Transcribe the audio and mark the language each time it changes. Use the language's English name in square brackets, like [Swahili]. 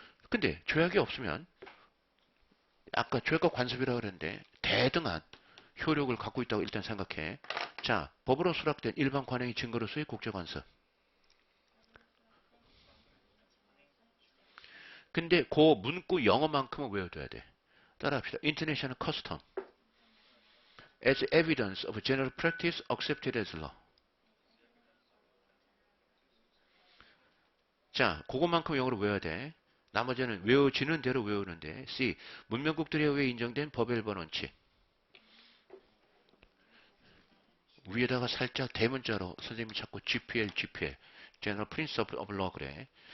[Korean] 근데 조약이 없으면 아까 조약과 관습이라고 그랬는데 대등한 효력을 갖고 있다고 일단 생각해. 자, 법으로 수락된 일반 관행의 증거로서의 국제관습. 근데 그 문구 영어만큼은 외워둬야 돼. 따라합시다. [English] International custom as evidence of general practice accepted as law. [Korean] 자, 그것만큼 영어로 외워야 돼. 나머지는 외워지는 대로 외우는데 C. 문명국들에 의해 인정된 법의 일반 원칙. 위에다가 살짝 대문자로 선생님이 자꾸 GPL, General Principle of Law 그래.